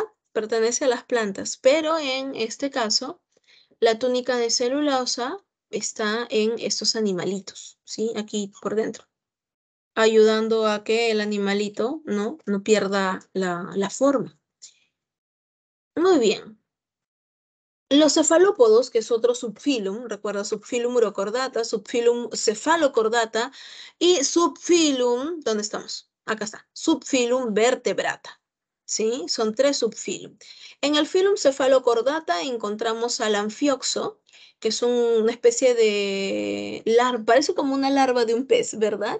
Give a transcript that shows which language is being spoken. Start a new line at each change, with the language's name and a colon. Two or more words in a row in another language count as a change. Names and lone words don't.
Spanish: Pertenece a las plantas, pero en este caso la túnica de celulosa está en estos animalitos, ¿sí? Aquí por dentro, ayudando a que el animalito no pierda la forma. Muy bien. Los cefalópodos, que es otro subfilum, recuerda subfilum urocordata, subfilum cefalocordata y subfilum, ¿dónde estamos? Acá está, subfilum vertebrata. ¿Sí? Son tres subfilum. En el filum cefalocordata encontramos al anfioxo, que es una especie de larva, parece como una larva de un pez, ¿verdad?